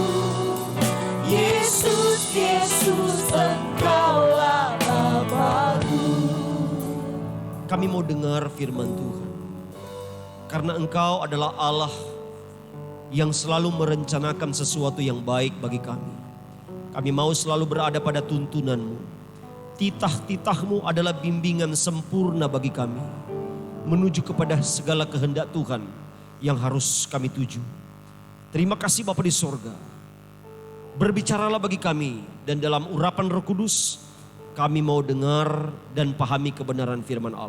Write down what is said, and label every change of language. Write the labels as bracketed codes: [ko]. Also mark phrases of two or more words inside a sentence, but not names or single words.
[id] Yesus, Yesus, Engkaulah Bapa-Ku. Kami mau dengar firman Tuhan. Karena Engkau adalah Allah yang selalu merencanakan sesuatu yang baik bagi kami. Kami mau selalu berada pada tuntunan-Mu. Titah-titah-Mu adalah bimbingan sempurna bagi kami. Menuju kepada segala kehendak Tuhan yang harus kami tuju. Terima kasih Bapa di sorga. Berbicaralah bagi kami. Dan dalam urapan Roh Kudus, kami mau dengar dan pahami kebenaran firman Allah.